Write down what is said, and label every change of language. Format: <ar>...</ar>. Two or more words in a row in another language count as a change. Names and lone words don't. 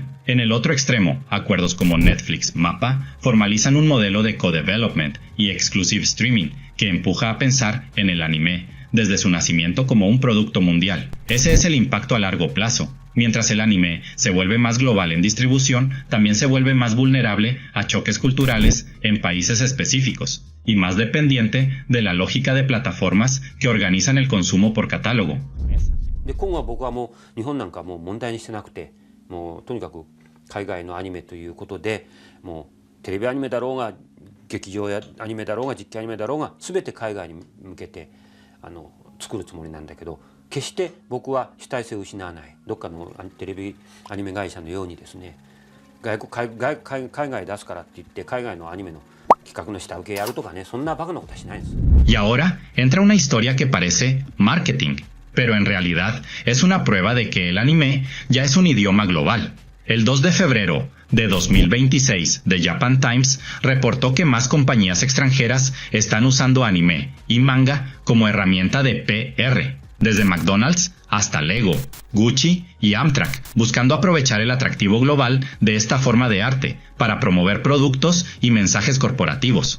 <es>En el otro extremo, acuerdos como Netflix, MAPPA, formalizan un modelo de co-development y</es> <en>exclusive streaming</en> <es>que empuja a pensar en el anime desde su nacimiento como un producto mundial. Ese es el impacto a largo plazo. Mientras el anime se vuelve más global en distribución, también se vuelve más vulnerable a choques culturales en países específicos y más dependiente de la lógica de plataformas que organizan el consumo por catálogo.</es> <ja>で今後は僕はもう日本なんかもう問題にしてなくて、もうとにかく海外のアニメということで、もうテレビアニメだろうが劇場やアニメだろうが実況アニメだろうが全て海外に向けて作るつもりなんだけど、決して僕は主体性を失わない、どっかのテレビアニメ会社のようにですね、海外出すからって言って海外のアニメの企画の下請けやるとかね、そんなバカなことはしないんです。</ja> <es>Y ahora entra una historia que parece marketing, pero en realidad es una prueba de que el anime ya es un idioma global. El 2 de febrero de 2026, The Japan Times reportó que más compañías extranjeras están usando anime y manga como herramienta de PR, desde McDonald's hasta Lego, Gucci y Amtrak, buscando aprovechar el atractivo global de esta forma de arte para promover productos y mensajes corporativos.</es>